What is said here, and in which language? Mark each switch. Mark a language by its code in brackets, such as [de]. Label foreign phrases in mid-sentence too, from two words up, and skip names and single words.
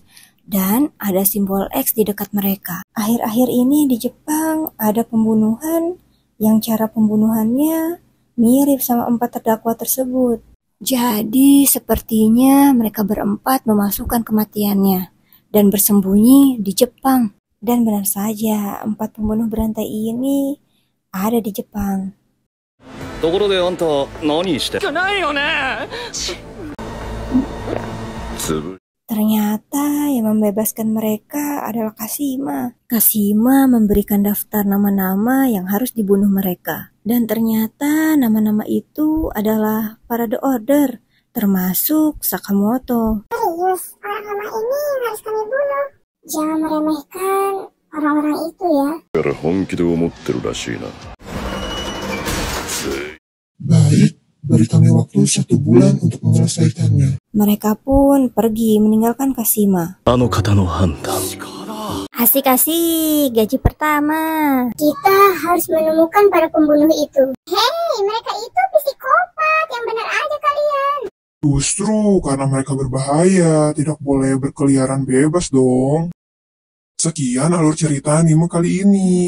[id] Dan ada simbol X di dekat mereka. Akhir-akhir ini di Jepang ada pembunuhan yang cara pembunuhannya mirip sama 4 terdakwa tersebut. Jadi sepertinya mereka berempat memasukkan kematiannya dan bersembunyi di Jepang. Dan benar saja 4 pembunuh berantai ini ada di Jepang. [ja] ところであんた何してないよね。つぶ [id] Ternyata yang membebaskan mereka adalah Kashima. Kashima memberikan daftar nama-nama yang harus dibunuh mereka. Dan ternyata nama-nama itu adalah para The Order, termasuk Sakamoto. Serius, orang lemah ini yang harus kami bunuh. Jangan meremehkan orang-orang itu ya. [ja] から本気で思ってるらしいな。 [id] Baik, beri kami waktu 1 bulan untuk menyelesaikannya. Mereka pun pergi meninggalkan Kashima. [ja] あの方の判断。 [id] Asik-asik, gaji pertama. Kita harus menemukan para pembunuh itu. Hei, mereka itu psikopat. Yang benar aja kalian. Justru karena mereka berbahaya, tidak boleh berkeliaran bebas dong. Sekian alur cerita anime kali ini.